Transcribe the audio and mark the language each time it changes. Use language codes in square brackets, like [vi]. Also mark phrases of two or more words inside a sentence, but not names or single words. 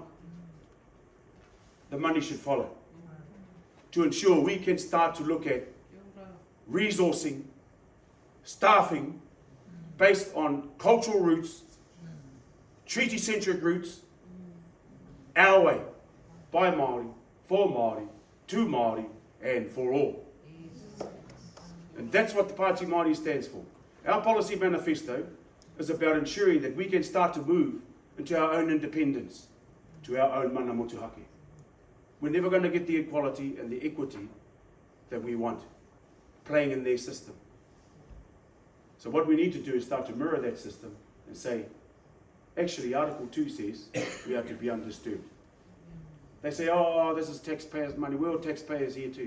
[en] The money should follow to ensure we can start to look at resourcing, staffing, based on cultural roots, treaty-centric roots, our way, by Māori, for Māori, to Māori, and for all. And that's what the Pāti Māori stands for. Our policy manifesto is about ensuring that we can start to move into our own independence, to our own [mi] mana motuhake. [en] We're never going to get the equality and the equity that we want, playing in their system. So what we need to do is start to mirror that system and say, actually Article 2 says we have to be undisturbed. They say, oh, this is taxpayers' money. We're all taxpayers here too.